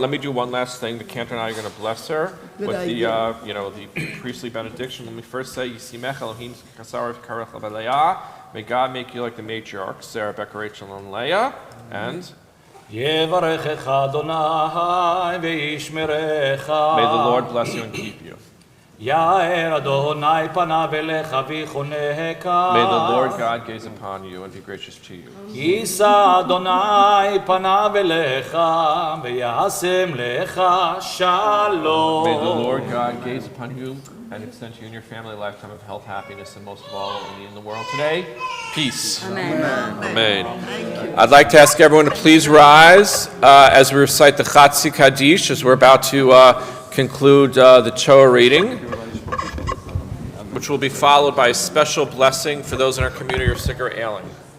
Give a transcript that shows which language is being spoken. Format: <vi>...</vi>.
<en>Let me do one last thing. The cantor and I are going to bless her with the priestly benediction. Let me first say,</en> <he>Yisimech Elohim Kasarav Karech Le'Leah.</he> <en>May God make you like the matriarchs, Sarah, Becca, Rachel, and Leah. And</en> <he>יברכך אדוני וישמרך.</he> <en>may the Lord bless you and keep you.</en> <he>יאר אדוני פניו אליך ויחונך.</he> <en>May the Lord God gaze upon you and be gracious to you.</en> <he>יישא אדוני פניו אליך וישם לך שלום.</he> <en>May the Lord God gaze upon you and extend to you and your family a lifetime of health, happiness, and most of all, what we need in the world today, peace. Amen. Amen. I'd like to ask everyone to please rise as we recite the Chatzi Kaddish, as we're about to conclude the Torah reading, which will be followed by a special blessing for those in our community who are sick or ailing.</en>